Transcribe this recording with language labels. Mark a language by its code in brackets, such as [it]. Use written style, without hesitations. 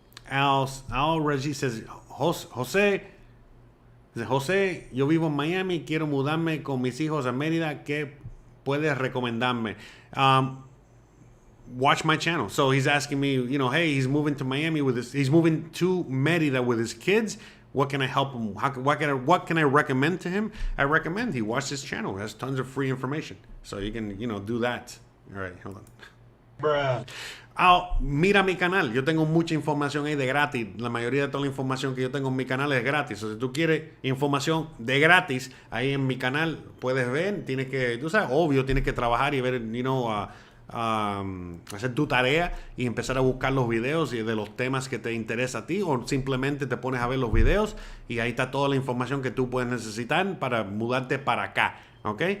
[es] Al Reggie says, José, yo vivo en Miami, quiero mudarme con mis hijos a Mérida, ¿qué puedes recomendarme? [en] Watch my channel. So he's asking me, hey, he's moving to Miami he's moving to Mérida with his kids. What can I help him? What can I recommend to him? I recommend he watch this channel. It has tons of free information. So you can, do that. All right, hold on. Bruh. [es] Mira mi canal, yo tengo mucha información ahí de gratis. La mayoría de toda la información que yo tengo en mi canal es gratis. O sea, si tú quieres información de gratis, ahí en mi canal puedes ver. Tienes que, tú sabes, obvio, tienes que trabajar y ver, hacer tu tarea y empezar a buscar los videos y de los temas que te interesa a ti, o simplemente te pones a ver los videos y ahí está toda la información que tú puedes necesitar para mudarte para acá. ¿Ok?